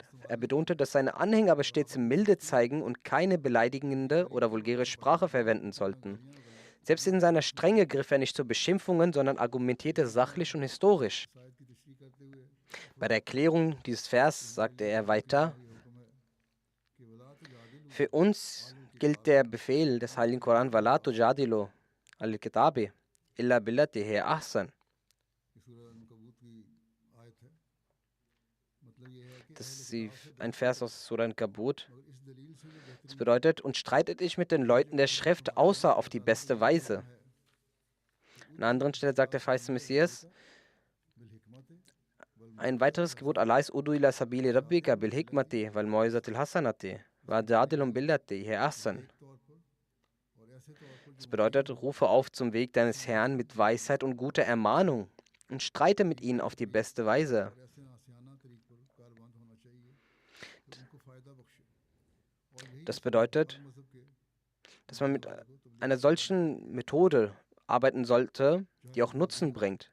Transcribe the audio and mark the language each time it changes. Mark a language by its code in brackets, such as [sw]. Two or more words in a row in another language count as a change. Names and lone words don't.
[de] Er betonte, dass seine Anhänger aber stets Milde zeigen und keine beleidigende oder vulgäre Sprache verwenden sollten. Selbst in seiner Strenge griff er nicht zu Beschimpfungen, sondern argumentierte sachlich und historisch. Bei der Erklärung dieses Vers sagte er weiter, für uns gilt der Befehl des Heiligen Koran, [ar] ولا تجادلوا الكتاب إلا بالتي أحسن. [de] Das ist ein Vers aus Surah Al-Kabut. Das bedeutet, und streitet dich mit den Leuten der Schrift, außer auf die beste Weise. An einer anderen Stelle sagt der verheißene Messias, ein weiteres Gebot Allah ist [ar] ادع إلى سبيل ربك بالحكمة والموعظة الحسنة وجادلهم بالتي هي أحسن. [de] Das bedeutet, rufe auf zum Weg deines Herrn mit Weisheit und guter Ermahnung und streite mit ihnen auf die beste Weise. Das bedeutet, dass man mit einer solchen Methode arbeiten sollte, die auch Nutzen bringt.